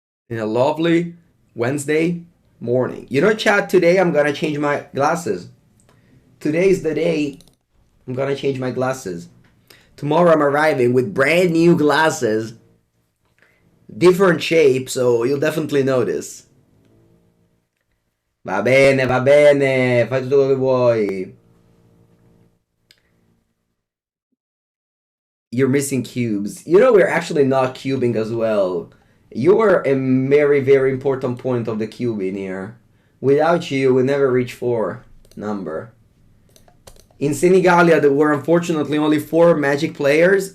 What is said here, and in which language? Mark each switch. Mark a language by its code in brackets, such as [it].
[en] In a lovely Wednesday morning. Chat, today I'm gonna change my glasses. Today's the day I'm gonna change my glasses. Tomorrow I'm arriving with brand new glasses. Different shape, so you'll definitely notice. [it] Va bene, fai tutto quello che vuoi. [en] You're missing cubes. We're actually not cubing as well. You are a very, very important point of the cube in here. Without you, we never reach 4 number. In Senigalia, there were unfortunately only 4 Magic players.